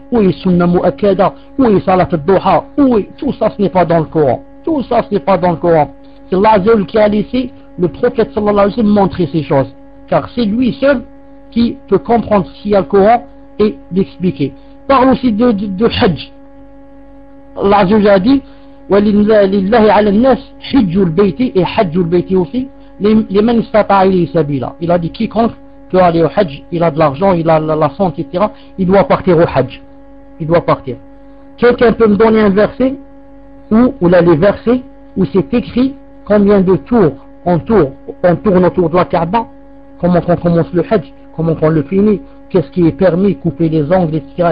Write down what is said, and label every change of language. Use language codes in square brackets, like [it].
[fr] Où est sunna mu'akkada? Où est salat al-duha? Tout ça, ce n'est pas dans le Coran. Tout ça, ce n'est pas dans le Coran. C'est Allah seul qui a laissé le prophète sallallahu alayhi wa sallam montrer ces choses. Car c'est lui seul qui peut comprendre ce qu'il y a le Coran et l'expliquer. Parle aussi de hajj. Allah seul a dit, [ar] وَلِلَّهِ عَلَى النَّاسِ حِجُّ الْبَيْتِ et حَجُّ الْبَيْتِ aussi لِمَنْ اسْتَطَعَ إِلَيْهِ سَبِيلًا. [fr] Il a dit quiconque peut aller au hajj, il a de l'argent, il a la santé, etc. Il doit partir au hajj. Il doit partir. Quelqu'un peut me donner un verset ou là les versets où c'est écrit combien de tours on tourne autour de la Kaaba, comment on commence le hajj, comment on le finit, qu'est-ce qui est permis, couper les ongles, etc.